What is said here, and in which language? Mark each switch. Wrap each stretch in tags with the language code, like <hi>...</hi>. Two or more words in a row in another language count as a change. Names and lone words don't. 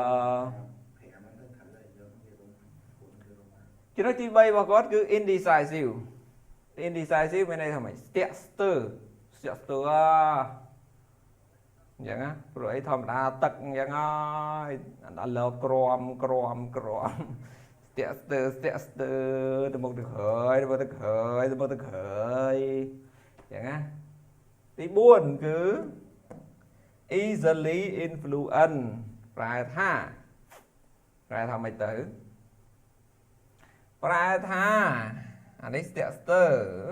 <vi>chứ nói</vi> <km>ទី3 របស់គាត់គឺ</km> <en>indecisive indecisive</en> <km>មានន័យថាម៉េចស្ទាក់ស្ទើរ អញ្ចឹងណាព្រោះអីធម្មតាទឹកអញ្ចឹងហើយដល់លើក្រមស្ទាក់ស្ទើរទៅមុខទៅក្រោយទៅក្រោយអញ្ចឹងណាទី4គឺ</km> <en>easily influence</en> <km>ប្រែថាម៉េចទៅប្រែថាអានេះស្ទាក់ស្ទើរ</km>